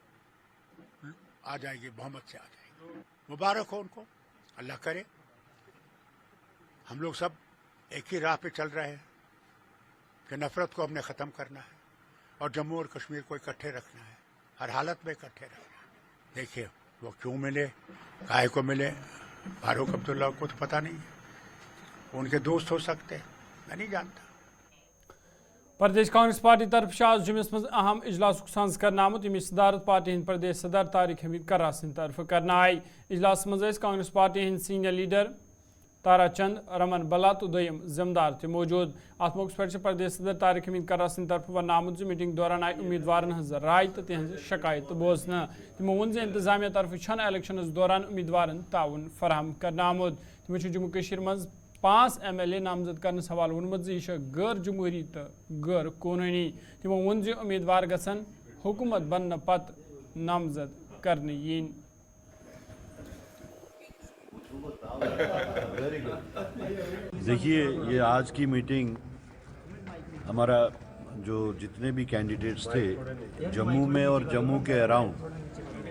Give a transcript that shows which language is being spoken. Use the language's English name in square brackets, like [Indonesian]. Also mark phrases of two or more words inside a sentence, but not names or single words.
[Urdu] آ جائے گی بہمت سے آ جائے گی مبارک ہو ان کو اللہ کرے ہم لوگ سب ایک ہی راہ پہ چل رہے ہیں کہ نفرت کو ہم نے ختم کرنا ہے اور جموں اور کشمیر کو اکٹھے رکھنا ہے ہر حالت میں اکٹھے رکھنا ہے دیکھیے وہ کیوں ملے کائے کو ملے فاروق عبداللہ کو تو پتہ نہیں ہے ان کے دوست ہو سکتے میں نہیں جانتا [Kashmiri] پردیش کانگریس پارٹی طرف آز جمس مز اہم اجلاس سانز کرنا آمت یمچ صدارت پارٹی ہند پردیش صدر طارق حمید قرہ سند طرف کرنا آئی اجلاس مز کانگریس پارٹی ہند [English] senior leader [Kashmiri] تارا چند رمن بلا تو دویم ذمہ دار تہ موجود ات موقع پہ پردیش صدر طارق حمید قرہ سند طرف ون آمت زِ میٹنگ دوران آئی امیدوارن ہز رائے تو تہذ شکایت بوزنہ تمو ون زِ انتظامیہ طرف چھن الیکشنس دوران امیدوارن تعاون فراہم کرنا آمت تمو جموں کشیر مز 5 ایم ایل اے نامزد کرنس حوالہ وونمت زِ یہ غیر جمہوری تو غیر قانونی تمو ون زِ امیدوار گژھن حکومت بننے پتہ نامزد کرنے ین [Urdu] دیکھیے یہ آج کی میٹنگ ہمارا جو جتنے بھی کینڈیڈیٹس تھے جموں میں اور جموں کے اراؤنڈ